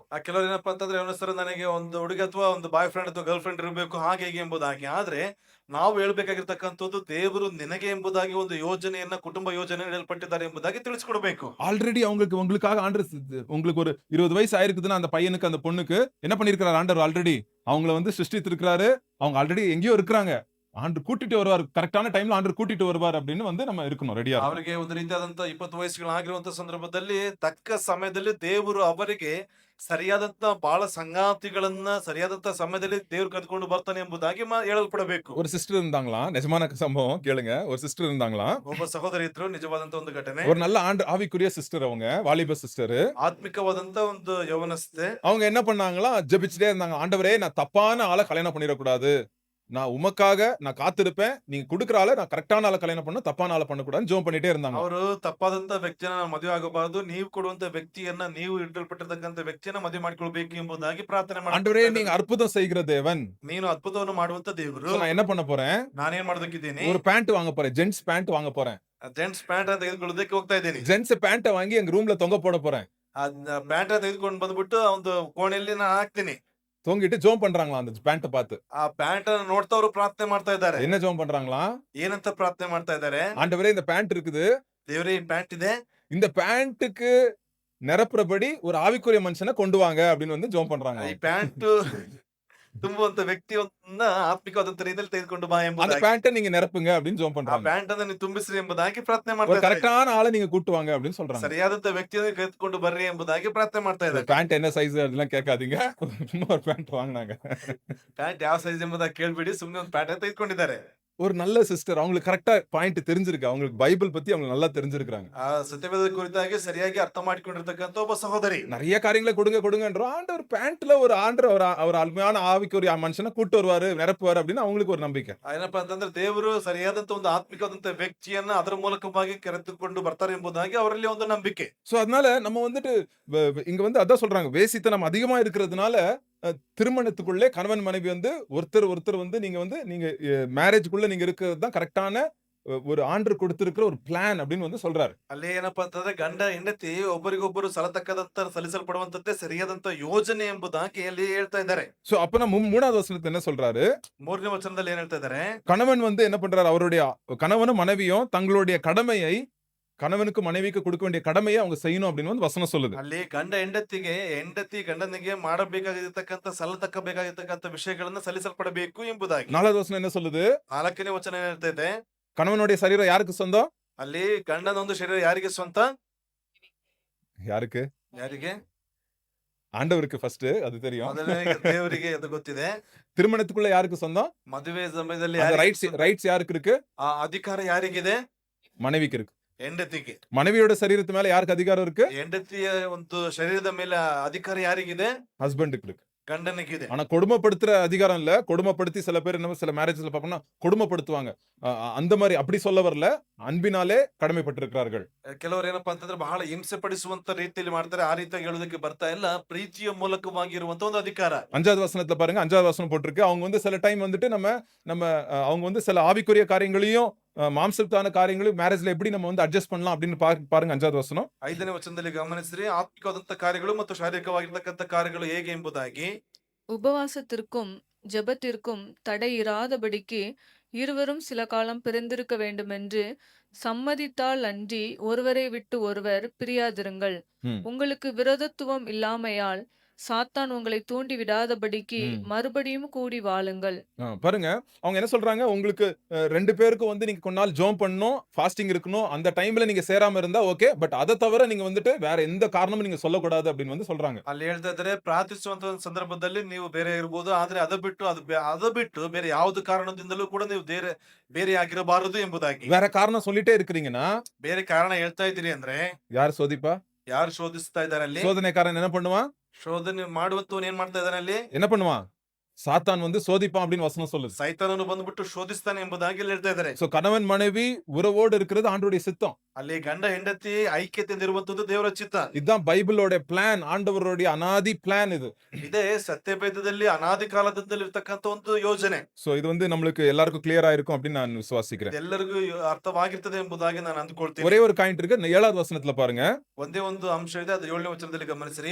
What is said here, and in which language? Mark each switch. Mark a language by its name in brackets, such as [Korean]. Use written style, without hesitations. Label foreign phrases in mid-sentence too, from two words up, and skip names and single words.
[Kannada] ಕೆಲವರು ಏನಪ್ಪಾ ಅಂತಂದ್ರೆ ಯವನಸ್ಥರು ನನಗೆ ಒಂದು ಹುಡುಗಿ ಅಥವಾ ಒಂದು [English] boy friend [Kannada] ಅಥವಾ [English] girl friend [Kannada] ಇರಬೇಕು ಹಾಗೆ ಹೀಗೆ ಎಂಬುದಾಗಿ. ಆದ್ರೆ ನಾವು ಹೇಳ್ಬೇಕಾಗಿರ್ತಕ್ಕಂಥದ್ದು, ದೇವರು ನಿನಗೆ ಎಂಬುದಾಗಿ ಒಂದು ಯೋಜನೆಯನ್ನ, ಕುಟುಂಬ ಯೋಜನೆ ಹೇಳಲ್ಪಟ್ಟಿದ್ದಾರೆ ಎಂಬುದಾಗಿ ತಿಳಿಸ್ಕೊಡ್ಬೇಕು. [Tamil] ஆல்ரெடி உங்களுக்காக ஆண்டவர், உங்களுக்கு ஒரு 20 வயசு ஆயிருக்குதுன்னா அந்த பையனுக்கு அந்த பொண்ணுக்கு என்ன பண்ணிருக்காரு ஆண்டவர்? ஆல்ரெடி அவங்கள வந்து சிருஷ்டித்திருக்கிறாரு. அவங்க ஆல்ரெடி எங்கேயோ இருக்கிறாங்க. ஆண்டவர் கூட்டிட்டு வருவார், கரெக்டான டைம்ல ஆண்டவர் கூட்டிட்டு வருவார் அப்படின்னு வந்து நம்ம இருக்கணும் ரெடியா. [Kannada] ಅವರಿಗೆ ಒಂದು ರೀತಿಯಾದಂತ 20 ವಯಸ್ಸುಗಳಾಗಿರುವಂತ ಸಂದರ್ಭದಲ್ಲಿ ತಕ್ಕ ಸಮಯದಲ್ಲಿ ದೇವರು ಅವರಿಗೆ ಸರಿಯಾದಂತ ಬಹಳ ಸಂಗಾತಿಗಳನ್ನ ಸರಿಯಾದಂತ ಸಮಯದಲ್ಲಿ ದೇವರು ಕರೆದುಕೊಂಡು ಬರ್ತಾನೆ ಎಂಬುದಾಗಿ ಹೇಳಲ್ಪಡಬೇಕು. [Tamil] ஒரு சிஸ்டர் இருந்தாங்களாம், நிஜமான சம்பவம் கேளுங்க. ஒரு சிஸ்டர் இருந்தாங்களாம், [Kannada] ಒಬ್ಬ ಸಹೋದರಿ ಇದ್ರು, நிஜವಾದಂತ ಒಂದು ಘಟನೆ. [Tamil] ஒரு நல்ல ஆவிக்குரிய சிஸ்டர், அவங்க வாலிப சிஸ்டர். [Kannada] ಆತ್ಮಿಕವಾದಂತ ಒಂದು ಯವನಸ್ಥೆ. [Tamil] அவங்க என்ன பண்ணாங்களாம்? ஜெபிச்சுட்டே இருந்தாங்க. ஆண்டவரே, நான் தப்பான ஆளை கல்யாணம் பண்ணிடக்கூடாது, நான் உமக்காக நான் காத்திருப்பேன், நீங்க கொடுக்குற ஆளை நான் கரெக்டான ஆளை கல்யாணம் பண்ண, தப்பான ஆளை பண்ணக்கூடாதுன்னு ஜெபம் பண்ணிட்டே இருந்தாங்க. [Kannada] ಅವರು ತಪ್ಪಾದಂತ ವ್ಯಕ್ತಿಯನ್ನ ನಾನು ಮದುವೆ ಆಗಬಾರದು, ನೀವು ಕೊಡುವಂತ ವ್ಯಕ್ತಿಯನ್ನ, ನೀವು ಇಟ್ಟಲ್ಪಟ್ಟಿರ್ತಕ್ಕಂಥ ವ್ಯಕ್ತಿಯನ್ನ ಮದುವೆ ಮಾಡಿಕೊಳ್ಬೇಕು ಎಂಬುದಾಗಿ ಪ್ರಾರ್ಥನೆ [Tamil] ஆண்டவரே, [Kannada] ಮಾಡಿ. [Tamil] நீங்க அற்புதம் செய்கிற தேவன், [Kannada] ನೀನು ಅದ್ಭುತವನ್ನು ಮಾಡುವಂತ ದೇವರು. [Tamil] நான் என்ன பண்ண போறேன்? [Kannada] ನಾನೇನ್ ಮಾಡೋದಕ್ಕಿದ್ದೀನಿ? [Tamil] ஒரு பேண்ட் வாங்க போறேன், [English] gents pant [Tamil] வாங்க போறேன். [English] gents pant [Kannada] ಅಂತ ತೆಗೆದುಕೊಳ್ಳೋದಕ್ಕೆ ಹೋಗ್ತಾ ಇದ್ದೀನಿ. [English] gents pant [Tamil] வாங்கி எங்க ரூம்ல தொங்க போட போறேன். [Kannada] ಪ್ಯಾಂಟ್ ತೆಗೆದುಕೊಂಡು ಬಂದ್ಬಿಟ್ಟು ಒಂದು ಕೋಣೆಯಲ್ಲಿ ನಾನು ಹಾಕ್ತೀನಿ. [Tamil] தொங்கிட்டு ஜெபம் பண்றாங்களா அந்த பேண்ட பார்த்து? [Kannada] ಆ ಪ್ಯಾಂಟ್ ಅನ್ನು ನೋಡ್ತಾ ಅವರು ಪ್ರಾರ್ಥನೆ ಮಾಡ್ತಾ ಇದ್ದಾರೆ. [Tamil] என்ன ஜெபம் பண்றாங்களா? [Kannada] ಏನಂತ ಪ್ರಾರ್ಥನೆ ಮಾಡ್ತಾ ಇದ್ದಾರೆ? [Tamil] ஆண்டவரே, இந்த பேண்ட் இருக்குது, [Kannada] ದೇವರೇ ಈ ಪ್ಯಾಂಟ್ ಇದೆ, [Tamil] இந்த பேண்ட்டுக்கு நிரப்புறபடி ஒரு ஆவிக்குரிய மனுஷனை கொண்டு வாங்க அப்படின்னு வந்து ஜெபம் பண்றாங்க. [Kannada] ಈ ಪ್ಯಾಂಟ್ ತುಂಬುವಂತ ವ್ಯಕ್ತಿಯನ್ನ ಆತ್ಮಿಕವಾದಂತ ರೀತಿಯಲ್ಲಿ ತೆಗೆದುಕೊಂಡು ಬಾ [Tamil] அந்த [Kannada] ಎಂಬುದಾಗಿ, [Tamil] பேண்ட்ட நீங்க நிரப்புங்க அப்படின்னு ஜெபம் [Kannada] ಆ [Tamil] பண்றாங்க. [Kannada] ಪ್ಯಾಂಟ್ ಅನ್ನ ನೀವು ತುಂಬಿಸ್ರಿ ಎಂಬುದಾಗಿ ಪ್ರಾರ್ಥನೆ [Tamil] ஒரு [Kannada] ಮಾಡ್ತಾ ಇದ್ದಾರೆ. [Tamil] கரெக்டான ஆள நீங்க கூட்டு வாங்க அப்படின்னு சொல்றாங்க. [Kannada] ಸರಿಯಾದಂತ ವ್ಯಕ್ತಿಯನ್ನು ಕರೆದುಕೊಂಡು ಬರ್ರಿ ಎಂಬುದಾಗಿ ಪ್ರಾರ್ಥನೆ ಮಾಡ್ತಾ [Tamil] இந்த [Kannada] ಇದ್ದಾರೆ. [Tamil] பேண்ட் என்ன சைஸ் அதெல்லாம் கேட்காதீங்க. சும்மா ஒரு பேண்ட் வாங்குனாங்க. [Kannada] ಪ್ಯಾಂಟ್ ಯಾವ ಸೈಜ್ ಎಂಬುದಾಗಿ ಕೇಳ್ಬಿಡಿ, ಸುಮ್ನೆ ಒಂದು ಪ್ಯಾಂಟ್ ತೆಗೆದುಕೊಂಡಿದ್ದಾರೆ. [Tamil] ஒரு நல்ல சிஸ்டர் அவங்களுக்கு [English] correctஆ point [Tamil] தெரிஞ்சிருக்கு. அவங்களுக்கு பைபிள் பத்தி அவங்க நல்லா தெரிஞ்சிருக்காங்க. [Kannada] ಆ ಸತ್ಯವೇದ ಕುರಿತಾಗಿ ಸರಿಯಾಗಿ ಅರ್ಥ ಮಾಡಿಕೊಂಡಿರ್ತಕ್ಕಂಥ ಒಬ್ಬ ಸಹೋದರಿ. [Tamil] நிறைய காரியங்களை கொடுங்கன்றோம். ஆண்டவர் பேண்ட்ல ஒரு அவர் அருமையான ஆவிக்குரிய மனுஷனை கூட்டு வருவாரு, நிரப்புவாரு அப்படின்னு அவங்களுக்கு ஒரு நம்பிக்கை. [Kannada] ಏನಪ್ಪಾ ಅಂತಂದ್ರೆ ದೇವರು ಸರಿಯಾದಂತ ಒಂದು ಆತ್ಮಿಕವಾದಂತ ವ್ಯಕ್ತಿಯನ್ನ ಅದರ ಮೂಲಕವಾಗಿ ಕರೆದುಕೊಂಡು ಬರ್ತಾರೆ ಎಂಬುದಾಗಿ ಅವರಲ್ಲಿ ಒಂದು ನಂಬಿಕೆ. [Tamil] சோ அதனால நம்ம வந்துட்டு இங்க வந்து அதான் சொல்றாங்க, வேசித்தனம் அதிகமா இருக்கிறதுனால திருமணத்துக்குள்ளே கணவன் மனைவி வந்து ஒருத்தர் வந்து நீங்க மேரேஜ்க்குள்ள நீங்க இருக்கிறது தான் கரெக்டான ஒரு ஆண்டவர் கொடுத்திருக்கிற ஒரு பிளான் அப்படின்னு வந்து சொல்றாரு. [Kannada] ಅಲ್ಲಿ ಏನಪ್ಪಾ ಅಂತಂದ್ರೆ ಗಂಡ ಹೆಂಡತಿ ಒಬ್ಬರಿಗೊಬ್ಬರು ಸಲತಕ್ಕದಂತ ಸಲ್ಲಿಸಲ್ಪಡುವಂತದ್ದೇ ಸರಿಯಾದಂತ ಯೋಜನೆ ಎಂಬುದಾಗಿ ಅಲ್ಲಿ ಹೇಳ್ತಾ ಇದ್ದಾರೆ. [Tamil] சோ அப்ப நம்ம மூணாவது வசனத்துல என்ன சொல்றாரு, [Kannada] 3ನೇ ವಚನದಲ್ಲಿ ಏನ್ ಹೇಳ್ತಾ ಇದ್ದಾರೆ, [Tamil] கணவன் வந்து என்ன பண்றாரு, அவருடைய கணவனும் மனைவியும் தங்களுடைய கடமையை கணவனுக்கு மனைவிக்கு கொடுக்க வேண்டிய கடமையை அவங்க செய்யணும் அப்படின்னு வந்து வசனம் சொல்லுது. [Kannada] ಅಲ್ಲಿ ಗಂಡ ಹೆಂಡತಿ ಗಂಡನಿಗೆ ಮಾಡಬೇಕಾಗಿರ್ತಕ್ಕಂಥ ಸಲ್ಲತಕ್ಕಬೇಕಾಗಿರ್ತಕ್ಕಂಥ ವಿಷಯಗಳನ್ನ ಸಲ್ಲಿಸಲ್ಪಡಬೇಕು ಎಂಬುದಾಗಿ. [Tamil] 4வது வசனம் என்ன சொல்லுது, [Kannada] 4ನೇ ವಚನ ಏನ್ ಹೇಳ್ತಾ ಇದೆ, [Tamil] கணவனுடைய சரீரம் யாருக்கு சொந்தம்? [Kannada] ಅಲ್ಲಿ ಗಂಡನ ಒಂದು ಶರೀರ ಯಾರಿಗೆ ಸ್ವಂತ? [Tamil] யாருக்கு? [Kannada] ಯಾರಿಗೆ? [Tamil] ஆண்டவருக்கு ஃபர்ஸ்ட், அது தெரியும். [Kannada] ಮೊದಲನೇ ದೇವರಿಗೆ ಅದು ಗೊತ್ತಿದೆ. [Tamil] திருமணத்துக்குள்ள யாருக்கு சொந்தம்? [Kannada] ಮದುವೆ ಸಮಯದಲ್ಲಿ [Tamil] அந்த [Kannada] ಯಾರಿಗೆ [Tamil] ரைட்ஸ் யாருக்கு இருக்கு? [Kannada] ಆ ಅಧಿಕಾರ ಯಾರಿಗಿದೆ? [Tamil] மனைவிக்கு இருக்கு. [Kannada] ಹೆಂಡತಿಗೆ. [Tamil] மனைவியோட சரீரத்து மேல யாருக்கு அதிகாரம் இருக்கு? [Kannada] ಹೆಂಡತಿಯ ಒಂದು ಶರೀರದ ಮೇಲೆ ಅಧಿಕಾರ ಯಾರಿಗಿದೆ? [Tamil] ஹஸ்பண்டுக்கு இருக்கு. [Kannada] ಗಂಡನಿಗಿದೆ. [Tamil] ஆனா கொடுமைப்படுத்துற அதிகாரம் இல்ல. கொடுமைப்படுத்தி சில பேர் என்ன சில மேரேஜ்ல பாப்போம்னா கொடுமைப்படுத்துவாங்க. அந்த மாதிரி அப்படி சொல்ல வரல. அன்பினாலே கடமைப்பட்டிருக்கிறார்கள். [Kannada] ಕೆಲವರು ಏನಪ್ಪಾ ಅಂತಂದ್ರೆ ಬಹಳ ಹಿಂಸೆ ಪಡಿಸುವಂತ ರೀತಿಯಲ್ಲಿ ಮಾಡ್ತಾರೆ. ಆ ರೀತಿಯಾಗಿ ಹೇಳೋದಕ್ಕೆ ಬರ್ತಾ ಇಲ್ಲ. ಪ್ರೀತಿಯ ಮೂಲಕವಾಗಿರುವಂತ ಒಂದು ಅಧಿಕಾರ. [Tamil] 5வது வசனத்துல பாருங்க, 5வது வசனம் போட்டிருக்கு. அவங்க வந்து சில டைம் வந்துட்டு நம்ம அவங்க வந்து சில ஆவிக்குரிய காரியங்களையும் மாம்சத்தான காரியங்களையும் மேரேஜ்ல எப்படி நம்ம வந்து அட்ஜஸ்ட் பண்ணலாம் அப்படின்னு பாருங்க. 5வது வசனம். [Kannada] 5ನೇ ವಚನದಲ್ಲಿ ಗಮನಿಸಿರಿ, ಆತ್ಮಿಕವಾದಂತ ಕಾರ್ಯಗಳು ಮತ್ತು ಶಾರೀರಿಕವಾಗಿರ್ತಕ್ಕಂಥ ಕಾರ್ಯಗಳು ಹೇಗೆ ಎಂಬುದಾಗಿ. [Tamil] உபவாசத்திற்கும் ஜெபத்திற்கும் தடை இராதபடிக்கு இருவரும் சில காலம் பிரிந்திருக்க வேண்டுமென்று சம்மதித்தால் அன்றி ஒருவரை விட்டு ஒருவர் பிரியாதிருங்கள். ம். உங்களுக்கு விரோதத்துவம் இல்லாமையால் சாத்தான் உங்களை தூண்டி விடாதபடிக்கு ம். மறுபடியும் கூடி வாழுங்கள். பாருங்க, அவங்க என்ன சொல்றாங்க, உங்களுக்கு 2 பேருக்கும் வந்து நீங்க கொஞ்ச நாள் ஜெபம் பண்ணணும், ஃபாஸ்டிங் இருக்கணும். அந்த டைம்ல நீங்க சேராம இருந்தா ஓகே. பட் அதை தவிர நீங்க வந்துட்டு வேற எந்த காரணமும் நீங்க சொல்லக்கூடாது அப்படின்னு வந்து சொல்றாங்க. [Kannada] ಅಲ್ಲಿ ಹೇಳ್ತಾ ಇದ್ದಾರೆ, ಪ್ರಾರ್ಥಿಸುವಂತ ಒಂದು ಸಂದರ್ಭದಲ್ಲಿ ನೀವು ಬೇರೆ ಇರಬಹುದು, ಆದ್ರೆ ಅದ ಬಿಟ್ಟು ಬೇರೆ ಯಾವ್ದು ಕಾರಣದಿಂದಲೂ ಕೂಡ ನೀವು ಬೇರೆ ಆಗಿರಬಾರದು ಎಂಬುದಾಗಿ. [Tamil] வேற காரணம் சொல்லிட்டே இருக்கிறீங்கன்னா [Kannada] ಬೇರೆ ಕಾರಣ ಹೇಳ್ತಾ ಇದ್ದೀರಿ ಅಂದ್ರೆ [Tamil] யார் சோதிப்பா? [Kannada] ಯಾರು ಶೋಧಿಸ್ತಾ ಇದ್ದಾರೆ ಅಲ್ಲಿ? [Tamil] சோதனைக்காரன் என்ன பண்ணுவான்? [Kannada] ಶೋಧನೆ ಮಾಡುವಂತವನು ಏನ್ ಮಾಡ್ತಾ ಇದ್ದಾನೆ ಅಲ್ಲಿ? [Tamil] என்ன பண்ணுவான்? சாத்தான் வந்து சோதிப்பான் அப்படின்னு வசனம் சொல்லுது. [Kannada] ಸೈತಾನನು ಬಂದ್ಬಿಟ್ಟು ಶೋಧಿಸ್ತಾನೆ ಎಂಬುದಾಗಿ ಇಲ್ಲಿ ಹೇಳ್ತಾ ಇದ್ದಾರೆ. [Tamil] சோ கணவன் மனைவி உறவோடு இருக்கிறது ஆண்டவருடைய சித்தம். [Kannada] ಅಲ್ಲಿ ಗಂಡ ಹೆಂಡತಿ ಐಕ್ಯತೆಯಿಂದ ಇರುವಂತದ್ದು ದೇವರ ಚಿತ್ತ. [Tamil] இதுதான் பைபிளோட பிளான், ஆண்டவருடைய அனாதி பிளான் இது. [Kannada] ಇದೇ ಸತ್ಯವೇದದಲ್ಲಿ ಅನಾದಿ ಕಾಲದಿಂದಲೂ ಇರ್ತಕ್ಕಂಥ ಒಂದು ಯೋಜನೆ. [Tamil] சோ இது வந்து நம்மளுக்கு எல்லாருக்கும் கிளியரா இருக்கும் அப்படின்னு நான் விசுவாசிக்கிறேன். [Kannada] ಎಲ್ಲರಿಗೂ ಅರ್ಥವಾಗಿರ್ತದೆ ಎಂಬುದಾಗಿ ನಾನು ಅಂದುಕೊಳ್ತೀನಿ. [Tamil] ஒரே ஒரு காயிண்ட் இருக்கு. 7வது வசனத்துல பாருங்க, [Kannada] ಒಂದೇ ಒಂದು ಅಂಶ ಇದೆ, ಅದು 7ನೇ ವಚನದಲ್ಲಿ ಗಮನಿಸಿರಿ.